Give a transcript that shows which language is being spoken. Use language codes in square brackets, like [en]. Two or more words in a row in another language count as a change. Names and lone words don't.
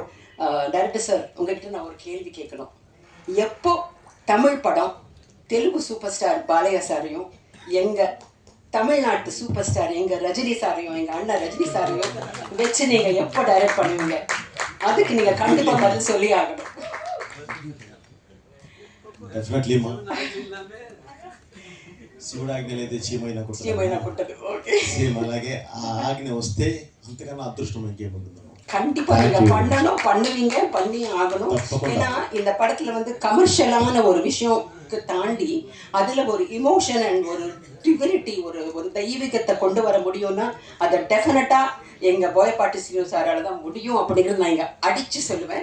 [ta] டைரக்டர் சார், உங்கள்கிட்ட நான் ஒரு கேள்வி கேட்கணும். எப்போ தமிழ் படம் தெலுங்கு சூப்பர் ஸ்டார் பாலையா சாரையும் எங்கள் தமிழ்நாட்டு சூப்பர் ஸ்டார் எங்கள் ரஜினி சாரையும் எங்கள் அண்ணன் ரஜினி சாரையும் வச்சு நீங்கள் எப்போ டைரக்ட் பண்ணுவீங்க? அதுக்கு நீங்கள் கண்டிப்பாக பதில் சொல்லி ஆகணும். [te] డెఫినెట్లీమా శివుడు ఆజ్ఞలైతే చీమైనా కుట్టదు. ఓకే, సేమ్ అలాగే ఆ ఆజ్ఞ వస్తే అంతకన్నా అదృష్టం ఇంకేముంటుందో. [ta] கண்டிப்பா நீங்க பண்ணணும், பண்ணுவீங்க, பண்ணி ஆகணும். ஏன்னா இந்த படத்துல வந்து கமர்ஷியலான ஒரு விஷயத்தை தாண்டி அதுல ஒரு [en] emotion and [ta] ஒரு டிவினிட்டி, ஒரு ஒரு தெய்வீகத்தை கொண்டு வர முடியும்னா அதை டெஃபினட்டா எங்க போயப்பாட்டி சீனு சாரால தான் முடியும் அப்படிங்கிறது நான் இங்க அடிச்சு சொல்லுவேன்.